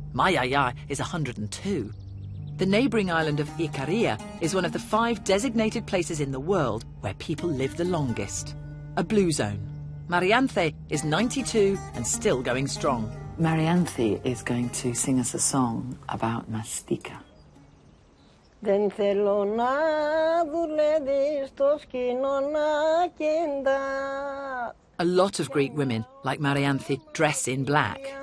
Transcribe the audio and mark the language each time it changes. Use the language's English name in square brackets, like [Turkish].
[English] My yaya is 102. The neighbouring island of Ikaria is one of the 5 designated places in the world where people live the longest. A blue zone. Marianthe is 92 and still going strong. Marianthe is going to sing us a song about mastika. [Greek] Δεν θέλω να δουλεύεις στο σκηνό να κεντά. [English] A lot of Greek women, like Marianthe, dress in black.